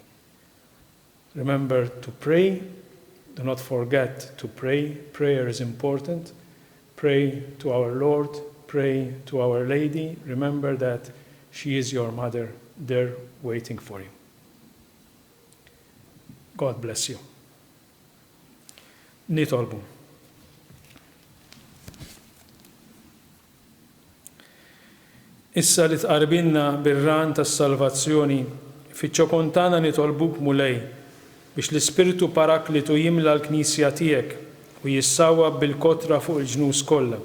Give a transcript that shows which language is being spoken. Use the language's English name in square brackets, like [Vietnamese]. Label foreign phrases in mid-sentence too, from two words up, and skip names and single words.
[English] Remember to pray. Do not forget to pray. Prayer is important. Pray to our Lord. Pray to Our Lady. Remember that she is your mother there waiting for you. God bless you. [Maltese] Nitolbu. Issa li tqarbilna bir-ran tas-salvazzjoni, fiċ-ċokontana nitolbuk mulej biex l-Ispiritu Paraklitu jimla l-Knisja tiegħek u jissawwab bil-kotra fuq il-ġnus kollha.